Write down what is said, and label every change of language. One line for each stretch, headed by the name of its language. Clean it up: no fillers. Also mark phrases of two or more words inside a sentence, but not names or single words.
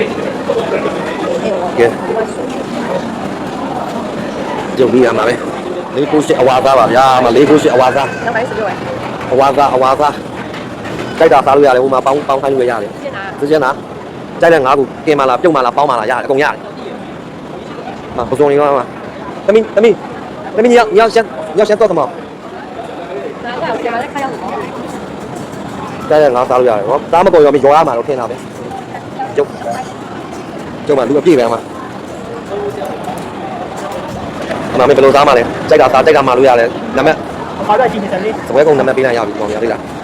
Burmese: ရုပ်ပြီးရမှာပဲလေးကိုရှိအဝါသားပါဗျာမလေးကိုရှိအဝါသားအဝါသားကြိုက်တာစားလို့ရတယ်ဟိုမှာပေါင်းခိုင်းလို့ရတယ်သိချင်လားကြိုက်တဲ့ငါးခုကင်မလားပြုတ်မလားပေါင်းမလားရတယ်အကုန်ရတယ်ဟာပစုံလေးကောင်းပါတမီး
Chinese: 你要先做什么
Burmese: ကြိုက်တဲ့ငါးစားလို့ရတယ်ဟောသားမပေါ်ရောမရောရမှာတော့ထင်တာပဲကျုပ်မှလူအပြည့်ပဲမှာအမမေဘယ်လိုစားမှလဲကြိုက်တာမှလို့ရတယ်နာမည်ဟောတော့ကြည့်နေတယ်လေစပွဲကုန်းနာမည်ပေးလိုက်ရပြီပေါ့ဗျာသိလား